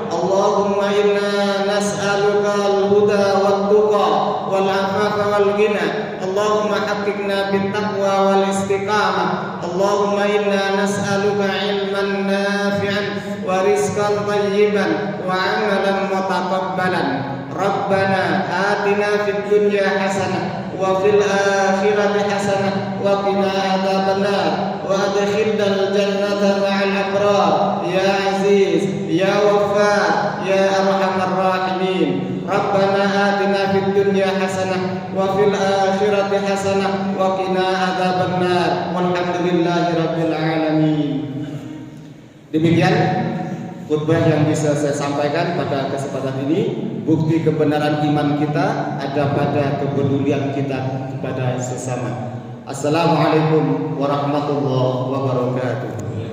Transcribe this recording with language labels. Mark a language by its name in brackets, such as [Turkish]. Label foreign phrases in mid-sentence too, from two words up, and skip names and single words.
[Arabic] اللهم إنا نسألك الهدى والتقى والعفاف والغنى. اللهم حققنا بالتقوى والاستقامة. اللهم إنا نسألك علما نافعا ورزقا طيبا وعملا متقبلا. ربنا آتنا في الدنيا حسنة وفي الآخرة حسنة وقنا عذاب النار وأدخلنا الجنة مع الأبرار يا عزيز يا غفار يا أرحم الراحمين. ربنا آتنا في الدنيا حسنة وفي الآخرة حسنة وقنا عذاب النار والحمد لله رب العالمين. [Indonesian] Demikian khutbah yang bisa saya sampaikan pada kesempatan ini. Bukti kebenaran iman kita ada pada kepedulian kita kepada sesama. [Arabic] السلام عليكم ورحمة الله وبركاته.